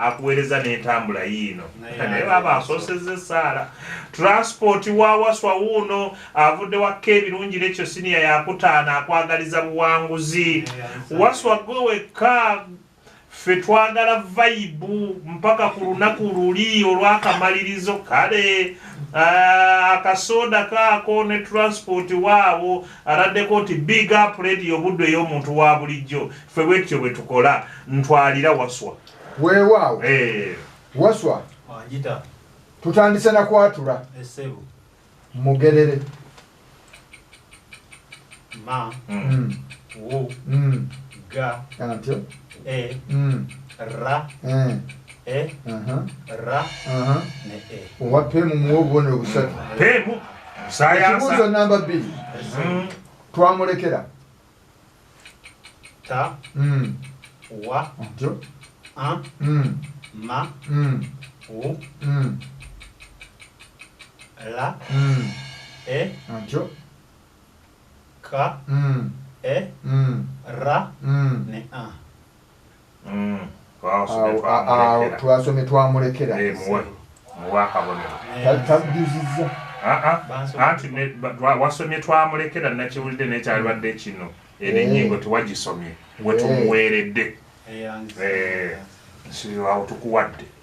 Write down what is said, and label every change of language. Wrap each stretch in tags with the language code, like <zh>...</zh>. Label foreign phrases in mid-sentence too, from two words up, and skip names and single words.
<lg>akuweereza n'entambula yiino naye baba asoosezza essaala transport wa Waswa wuuno avudde wakka ebirungi n'ekyo siniya yakutaana akwagaliza buwanguzi Waswa gwe wekka ffe twagala vaibu mpaka ku lunaku luli olw'akamalirizo kale akasoda kaako ne transport waawo aladdeko nti</lg> <en>big up radio</en> <lg>budde ey'omuntu wa bulijjo ffe bwetyo bwe tukola ntwalira Waswa weewaawo Waswa Wajita. tutandise nakwatula Esebo. mugerere Ma. Wu. Ga. Antyo. Ra. Ra. Ne e. Owa pemu muwobone obusatu. Pemu. Sayansa. Ekibuuzo namba 2. Twamulekera. Ta. Wa. Antyo. Ma. Wu. La. E. Antyo. Ka. Ra. Ne a. Twasomye twamulekera. Muwe akabonero. Tabujuzizza. Anti wasomye twamulekera nakiwulidde nekyalibadde kino eno ennyingo tewagisomye wetumuweeredde awo tukuwadde</lg>